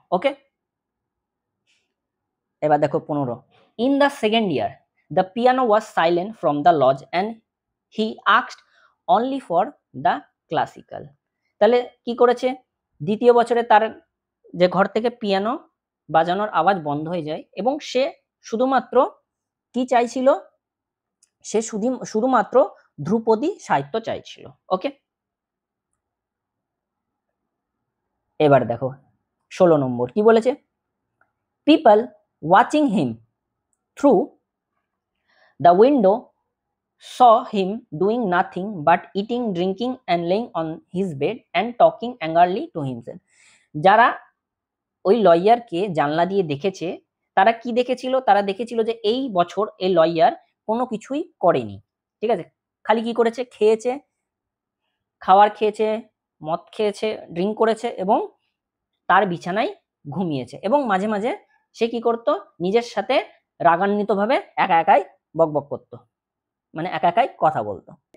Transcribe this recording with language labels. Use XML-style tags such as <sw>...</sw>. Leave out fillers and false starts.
<bn>ওকে, এবার দেখো 15,</bn> <en>In the second year the piano was silent from the lodge and he asked only for the classical.</en> <bn>তাহলে কি করেছে, দ্বিতীয় বছরে তার যে ঘর থেকে পিয়ানো বাজানোর আওয়াজ বন্ধ হয়ে যায় এবং সে শুধুমাত্র কি চাইছিল, সে শুধুমাত্র ধ্রুপদী সাহিত্য চাইছিল। ওকে, এবার দেখো 16 নম্বর কি বলেছে,</bn> <en>People watching him through the window saw him doing nothing but eating, drinking and laying on his bed and talking angrily to himself।</en> <bn>যারা ওই লয়ারকে জানলা দিয়ে দেখেছে, তারা কি দেখেছিল, তারা দেখেছিল যে এই বছর এই লয়ার কোনো কিছুই করেনি, ঠিক আছে, খালি কি করেছে, খেয়েছে, খাবার খেয়েছে, মদ খেয়েছে, ড্রিঙ্ক করেছে এবং তার বিছানায় ঘুমিয়েছে এবং মাঝে মাঝে সে কি করত, নিজের সাথে রাগান্বিতভাবে একা একাই বকবক করতো, মানে একা একাই কথা বলতো।</bn>